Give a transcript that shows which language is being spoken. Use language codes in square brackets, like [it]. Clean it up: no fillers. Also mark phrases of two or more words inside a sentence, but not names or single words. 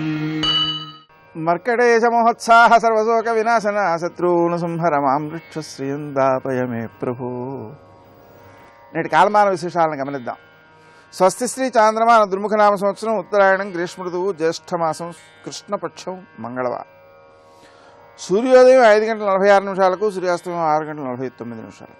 [sa] मर्कटेश महोत्साह सर्वशोक विनाशन शत्रून् संहर मां वृक्षश्रियंदापय मे ప్రభు। [te] నేటి కాలమాన విశేషాలను గమనిద్దాం. స్వస్తి శ్రీ చాంద్రమాన దుర్ముఖనామ సంవత్సరం ఉత్తరాయణం గ్రీష్మ ఋతువు జ్యేష్ఠమాసం కృష్ణపక్షం మంగళవారం. సూర్యోదయం 5 గంటల 46 నిమిషాలకు, సూర్యాస్తమయం 6 గంటల 49 నిమిషాలకు.